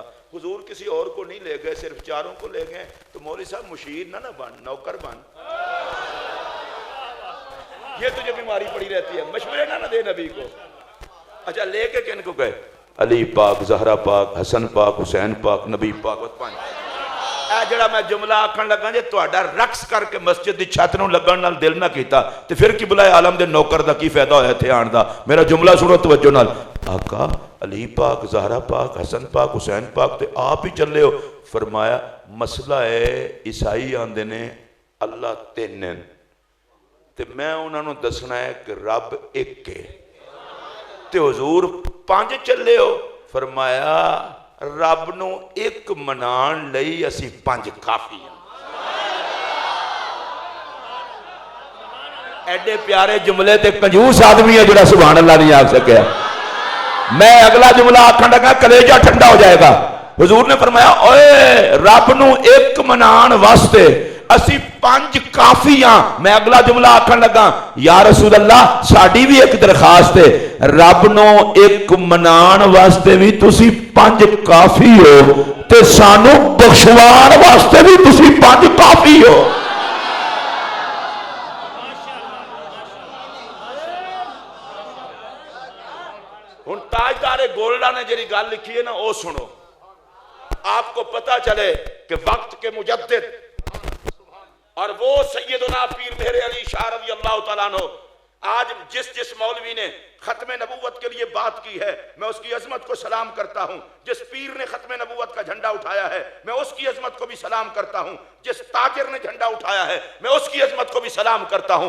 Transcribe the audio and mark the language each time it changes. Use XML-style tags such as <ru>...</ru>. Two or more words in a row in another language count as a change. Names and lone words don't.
<ur>حضور کسی اور کو نہیں لے گئے، صرف 4 کو لے گئے. تو مولوی صاحب مشیر نہ بن، نوکر بن. یہ تجھے بیماری پڑی رہتی ہے، مشورے نہ دے نبی کو. اچھا لے کے کن کو گئے؟ علی پاک، زہرا پاک، حسن پاک، حسین پاک، نبی پاک.</ur> <pa>5 اے جڑا میں جملہ آکھن لگا جے تہاڈا رقص کر کے مسجد دی چھت نوں لگن نال دل نہ کیتا تے پھر قبلہ عالم دے نوکر دا کی فائدہ ہویا تھے آن دا. میرا جملہ سنو توجہ نال. آقا علی پاک، زہرا پاک، حسن پاک، حسین پاک تے آپ ہی چلے ہو. فرمایا مسئلہ ہے عیسائی آندے نے اللہ 3 تے میں انہاں نوں دسنا ہے کہ رب 1 ہے تے حضور 5 چلے ہو. فرمایا رب نو 1 منان لئی اسی 5 کافی ہیں. ایڈے پیارے جملے تے کنجوس آدمی ہے جڑا</pa> <ar>سبحان اللہ</ar> <pa>نہیں آکھ سکیا. میں اگلا جملہ آکھن لگا کلیجہ ٹھنڈا ہو جائے گا. حضور نے فرمایا اوے رب نو 1 منان واسطے اسی 5 کافی ہاں. میں اگلا جملہ آکھن لگا</pa> <ar>یا رسول اللہ</ar> <pa>ساڑی بھی ایک درخواست ہے، رب نو 1 منان واسطے بھی تسی 5 کافی ہو تے سانو بخشوان واسطے بھی تسی 5 کافی ہو. ہن تاجدار گولڈا نے جڑی گل لکھی ہے نا وہ سنو.</pa> <ur>آپ کو پتہ چلے کہ وقت کے مجدد اور وہ سیدنا پیر مہر علی شاہ</ur> <ar>رضی اللہ تعالیٰ عنہ،</ar> <ur>آج جس مولوی نے ختم نبوت کے لیے بات کی ہے میں اس کی عظمت کو سلام کرتا ہوں، جس پیر نے ختم نبوت کا جھنڈا اٹھایا ہے میں اس کی عظمت کو بھی سلام کرتا ہوں، جس تاجر نے جھنڈا اٹھایا ہے میں اس کی عظمت کو بھی سلام کرتا ہوں۔</ur>